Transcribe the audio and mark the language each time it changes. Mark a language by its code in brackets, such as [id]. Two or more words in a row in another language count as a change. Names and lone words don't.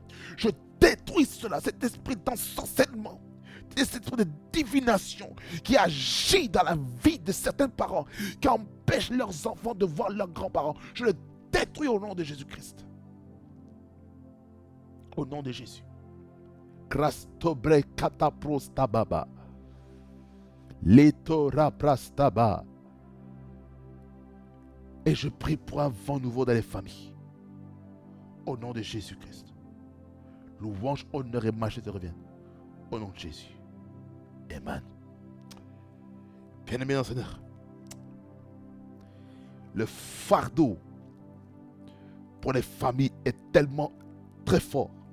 [fr] Je détruis cela, cet esprit d'ensorcellement, cet esprit de divination qui agit dans la vie de certains parents, qui empêchent leurs enfants de voir leurs grands-parents. Je le détruis au nom de Jésus-Christ. Au nom de Jésus. Krastobre kataprostababa. Letora prastaba. Et je prie pour un vent nouveau dans les familles. Au nom de Jésus-Christ. Louange, honneur et majesté te reviennent. Au nom de Jésus. Amen. Bien-aimé dans le Seigneur, le fardeau pour les familles est tellement très fort.